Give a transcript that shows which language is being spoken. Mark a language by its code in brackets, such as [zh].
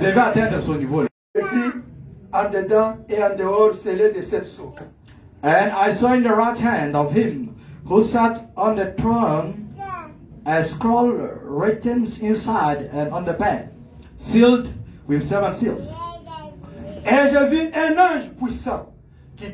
[fr] devez atteindre ce niveau. Ici, en dedans et en dehors, scellé de 7 sceaux. [en] And I saw in the right hand of him who sat on the throne a scroll written inside and on the back, sealed with 7 seals. [fr] Et j'ai vu un ange puissant qui